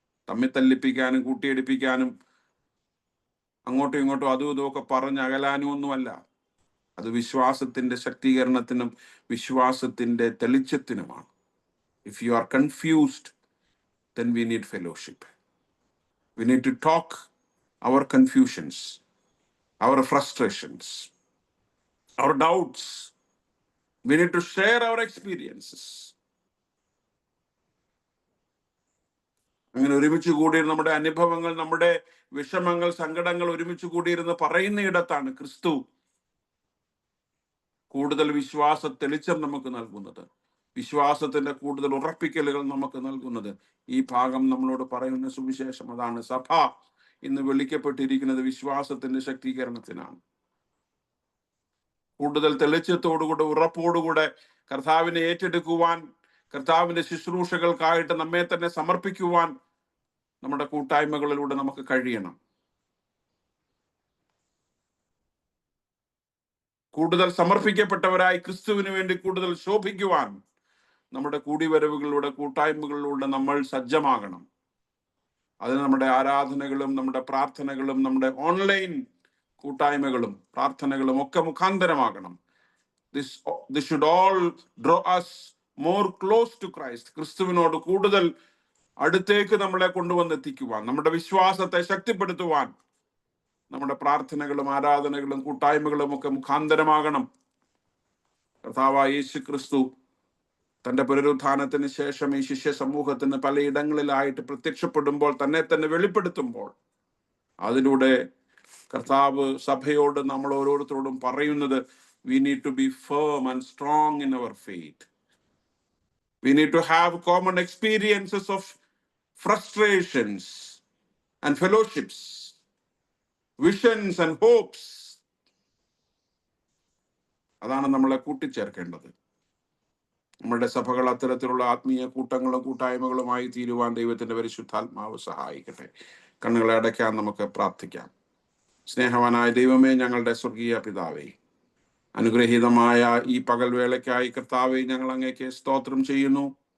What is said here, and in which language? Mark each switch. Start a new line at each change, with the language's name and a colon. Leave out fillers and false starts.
Malayalam: തമ്മിൽ തല്ലിപ്പിക്കാനും കൂട്ടിയടിപ്പിക്കാനും അങ്ങോട്ടും ഇങ്ങോട്ടും അതും ഇതുമൊക്കെ പറഞ്ഞ് അകലാനും ഒന്നുമല്ല. അത് വിശ്വാസത്തിന്റെ ശക്തീകരണത്തിനും വിശ്വാസത്തിന്റെ തെളിച്ചത്തിനുമാണ്.
English: If you are confused, then we need fellowship. We need to talk our confusions, our frustrations, our doubts. We need to share our experiences.
Malayalam: അങ്ങനെ ഒരുമിച്ച് കൂടിയിരുന്ന് നമ്മുടെ അനുഭവങ്ങൾ, നമ്മുടെ വിഷമങ്ങൾ, സങ്കടങ്ങൾ ഒരുമിച്ച് കൂടിയിരുന്ന് പറയുന്ന ഇടത്താണ് ക്രിസ്തു കൂടുതൽ വിശ്വാസ തെളിച്ചം നമുക്ക് നൽകുന്നത്, വിശ്വാസത്തിന്റെ കൂടുതൽ ഉറപ്പിക്കലുകൾ നമുക്ക് നൽകുന്നത്. ഈ ഭാഗം നമ്മളോട് പറയുന്ന സുവിശേഷം അതാണ്. സഭ ഇന്ന് വിളിക്കപ്പെട്ടിരിക്കുന്നത് വിശ്വാസത്തിന്റെ ശക്തീകരണത്തിനാണ്. കൂടുതൽ തെളിച്ചത്തോടുകൂടെ, ഉറപ്പോടുകൂടെ കർത്താവിനെ ഏറ്റെടുക്കുവാൻ, കർത്താവിന്റെ ശുശ്രൂഷകൾക്കായിട്ട് നമ്മെ തന്നെ സമർപ്പിക്കുവാൻ നമ്മുടെ കൂട്ടായ്മകളിലൂടെ നമുക്ക് കഴിയണം. കൂടുതൽ സമർപ്പിക്കപ്പെട്ടവരായി ക്രിസ്തുവിന് വേണ്ടി കൂടുതൽ ശോഭിക്കുവാൻ നമ്മുടെ കൂടിവരവുകളിലൂടെ, കൂട്ടായ്മകളിലൂടെ നമ്മൾ സജ്ജമാകണം. അതിന് നമ്മുടെ ആരാധനകളും നമ്മുടെ പ്രാർത്ഥനകളും നമ്മുടെ ഓൺലൈൻ കൂട്ടായ്മകളും പ്രാർത്ഥനകളും ഒക്കെ മുഖാന്തരമാകണം.
English: This should all draw us more close to Christ.
Malayalam: ക്രിസ്തുവിനോട് കൂടുതൽ അടുത്തേക്ക് നമ്മളെ കൊണ്ടുവന്നെത്തിക്കുവാൻ, നമ്മുടെ വിശ്വാസത്തെ ശക്തിപ്പെടുത്തുവാൻ നമ്മുടെ പ്രാർത്ഥനകളും ആരാധനകളും കൂട്ടായ്മകളും ഒക്കെ മുഖാന്തരമാകണം. കർത്താവായ യേശു ക്രിസ്തു തന്റെ പുനരുത്ഥാനത്തിന് ശേഷം ഈ ശിഷ്യ സമൂഹത്തിന് പലയിടങ്ങളിലായിട്ട് പ്രത്യക്ഷപ്പെടുമ്പോൾ, തന്നെ തന്നെ വെളിപ്പെടുത്തുമ്പോൾ, അതിലൂടെ കർത്താവ് സഭയോട്, നമ്മൾ ഓരോരുത്തരോടും പറയുന്നത്,
English: we need to be firm and strong in our faith. We need to have common experiences of frustrations and fellowships, visions and hopes.
Malayalam: അതാണ് നമ്മളെ കൂട്ടിച്ചേർക്കേണ്ടത്. നമ്മുടെ സഭകൾ അത്തരത്തിലുള്ള ആത്മീയ കൂട്ടങ്ങളും കൂട്ടായ്മകളുമായി തീരുവാൻ ദൈവത്തിന്റെ പരിശുദ്ധാത്മാവ് സഹായിക്കട്ടെ. കണ്ണുകളെ അടയ്ക്കാൻ നമുക്ക് പ്രാർത്ഥിക്കാം. സ്നേഹവാനായ ദൈവമേ, ഞങ്ങളുടെ സ്വർഗീയ പിതാവേ, അനുഗ്രഹീതമായ ഈ പകൽവേളയ്ക്കായി കർത്താവേ, ഞങ്ങൾ അങ്ങേക്ക് സ്തോത്രം ചെയ്യുന്നു.